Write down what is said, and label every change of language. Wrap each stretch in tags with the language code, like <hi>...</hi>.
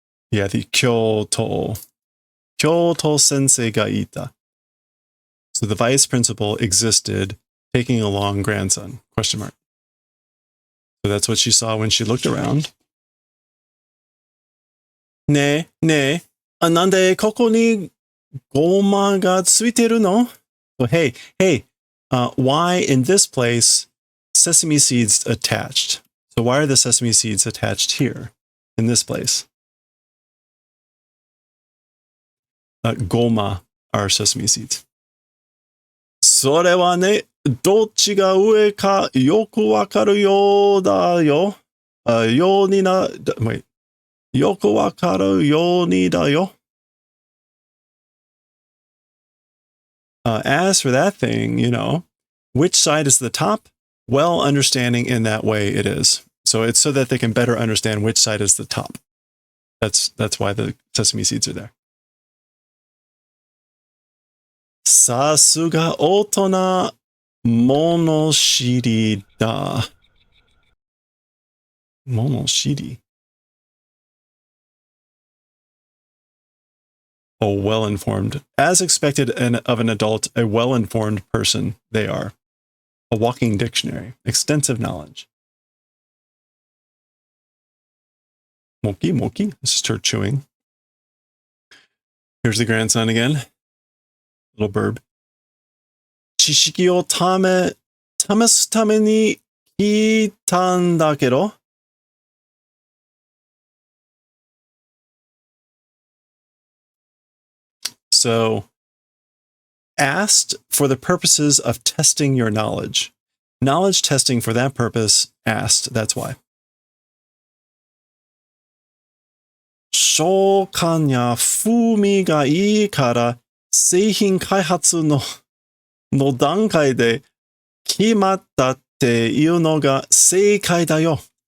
<en>Yeah, the</en> <ja>Kyoto sensei ga ita.</ja> <en>So the vice principal existed, taking along grandson, question mark. So that's what she saw when she looked around.</en> <ja>ねえ、なんでここにごまがついてるの?</ja> <en>So hey, why in this place sesame seeds attached? So why are the sesame seeds attached here in this place? goma are sesame seeds.</en> <ja>それはね、どっちが上かよくわかるようだよ。ようにな、</ja> <en>wait.</en> <ja>よくわかるようにだよ。</ja> <en>As for that thing, which side is the top? Well, understanding in that way it is. So it's so that they can better understand which side is the top. That's why the sesame seeds are there.</en> <ja>さすが大人物知りだ。物知り</ja> <en>Oh, well-informed. As expected of an adult, a well-informed person they are. A walking dictionary. Extensive knowledge. Moki, moki. This is her chewing. Here's the grandson again. Little burb.</en> <ja>知識を試すために聞いたんだけど。</ja> <en>So, asked for the purposes of testing your knowledge. Knowledge testing for that purpose, asked, that's why.</en> <ja>食感や風味がいいから製品開発の段階で決まったっていうのが正解だよ。</ja>